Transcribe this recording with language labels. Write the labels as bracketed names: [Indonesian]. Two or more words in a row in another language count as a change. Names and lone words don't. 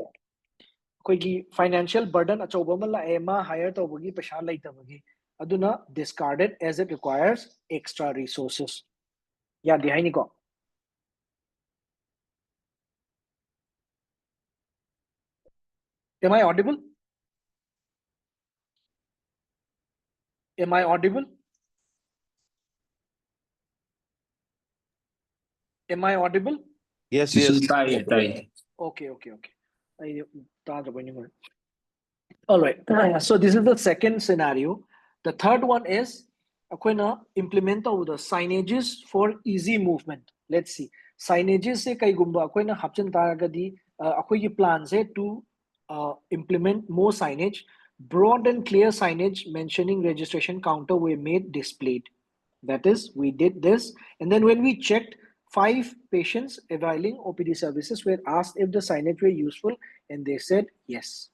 [Manipuri] Koigi [English] financial burden [Manipuri] achauba mala ema hire tawbagi pesha laitabagi. [English] Aduna discarded as it requires extra resources. Yeah, behind go. Am I audible? Am I audible? Am I audible? Yes, Cecil yes. tie, tie. Okay. All right. So this is the second scenario. The third one is akoina implement the signages for easy movement. Let's see. [Manipuri] Signages se kai gumba akoina hapchan taragadi akoi plan se [English] to implement more signage. Broad and clear signage mentioning registration counter were made displayed. That is, we did this, and then when we checked, 5 patients availing OPD services were asked if the signage were useful, and they said yes.